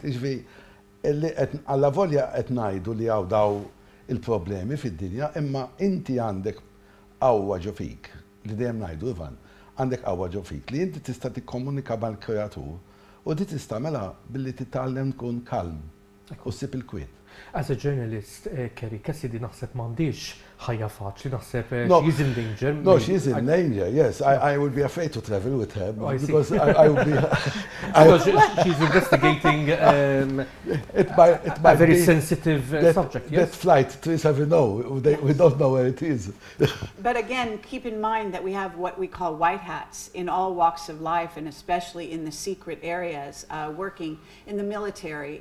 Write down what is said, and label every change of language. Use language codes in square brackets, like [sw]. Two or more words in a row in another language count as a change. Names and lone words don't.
[mt] Iġvi, alla volja qed ngħidu li hawn daw il-problemi fid-dinja, imma inti għandek qawwa ġo fik, li dejjem ngħidu Ivan, għandek qawwa ġo fik, li inti tista' tikkomunika mal-Kreatur u di tista' mela billi titgħallem tkun kalm u ssib il-kwiet. [en] As a journalist, [mt] Kerry Cassidy naħseb m'għandix ħajja faċli, naħseb [en] No. she's in danger. No, she's in danger, yes. I would be afraid to travel with her because I would be... She's investigating It might a very be sensitive subject, that yes? flight 370, we don't know where it is. But again, keep in mind that we have what we call white hats in all walks of life, and especially in the secret areas, working in the military.